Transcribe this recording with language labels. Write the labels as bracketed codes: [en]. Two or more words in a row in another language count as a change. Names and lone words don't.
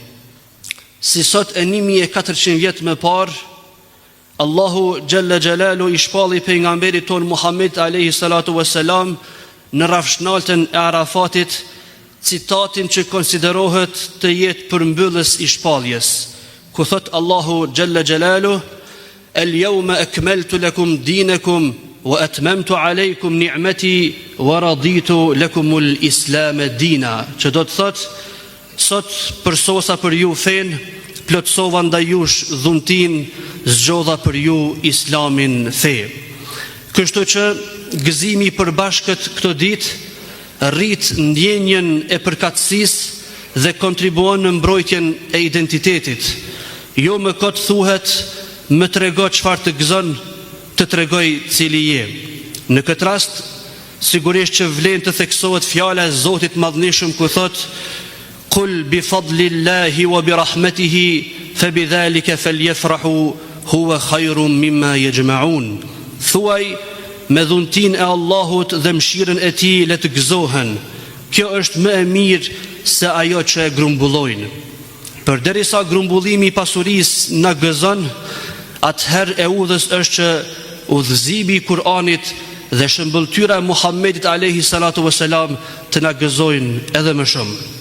[sq] Si sot e 1400 vjet më parë, Allahu [ar] جل جلاله [sq] i shpalli pejgamberit ton Muhammed alayhi [ar] الصلاة والسلام [sq] në rafshnaltën e Arafatit citatin që konsiderohet të jetë përmbyllës i shpalljes, ku thot Allahu Gjelle Gjelalu: [ar] اليوم أكملت لكم دينكم وأتممت عليكم نعمتي ورضيت لكم الإسلام دينا, [sq] që do të thot: sot përsosa për ju fen, plotësova ndaj jush dhuntin, zgjodha për ju islamin fe. Kështu që gëzimi i përbashkët këtë ditë rrit ndjenjen e përkatësisë dhe kontribuon në mbrojtjen e identitetit. Jo më kot thuhet, më trego çfarë të gëzon, të tregoj cili je. Në këtë rast, sigurisht që vlen të theksohet fjala e Zotit madhënishëm ku thot: [ar] قل بفضل الله وبرحمته فبذلك فليفرحوا هو خير مما يجمعون. [sq] Thuaj, me dhuntin e Allahut dhe mëshirën e tij le të gëzohen. Kjo është më e mirë se ajo që e grumbullojnë. Përderisa grumbullimi i pasurisë na gëzon, atëherë e udhës është që udhëzimi i Kur'anit dhe shëmbëltyra e Muhammedit [ar] عليه الصلاة والسلام [sq] të na gëzojnë edhe më shumë.